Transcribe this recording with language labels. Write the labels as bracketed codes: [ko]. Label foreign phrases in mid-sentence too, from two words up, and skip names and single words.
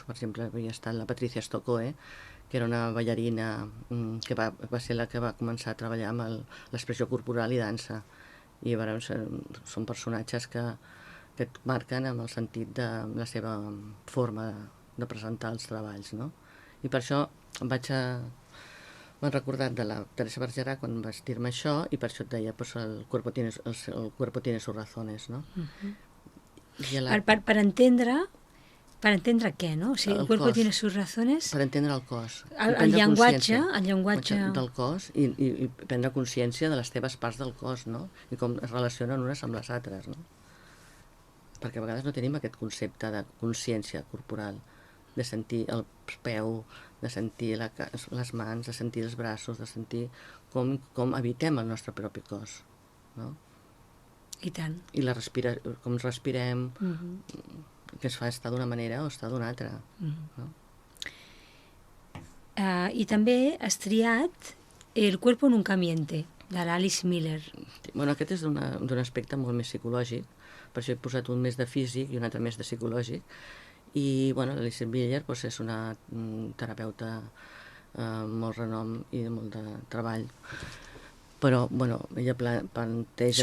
[ca] Per exemple, havia estat la Patricia Stokoe, que era una ballarina que va ser la que va començar a treballar amb l'expressió corporal i dansa. I llavors són personatges que et marquen amb el sentit de la seva forma de presentar els treballs, no? I per això m'han recordat de la Teresa Bergerac quan vas dir-me això i per això et deia [es] el cuerpo tiene sus razones, [ca] no? Per entendre què, no? O sigui, [es] el cuerpo tiene sus razones... [ca] Per entendre el cos. El llenguatge del cos i prendre consciència de les teves parts del cos, no? I com es relacionen unes amb les altres, no? Perquè a vegades no tenim aquest concepte de consciència corporal, de sentir el peu, de sentir les mans, de sentir els braços, de sentir com habitem el nostre propi cos, no? I tant. I com respirem, que es fa estar d'una manera o estar d'una altra. No? I també has triat El cuerpo nunca miente, de l'Alice Miller. Bueno, aquest és d'un aspecte molt més psicològic, per això he posat un més de físic i un altre més de psicològic. I bueno, l'Alice Miller és una terapeuta molt renom i de molt de treball. Però, bueno, ella planteja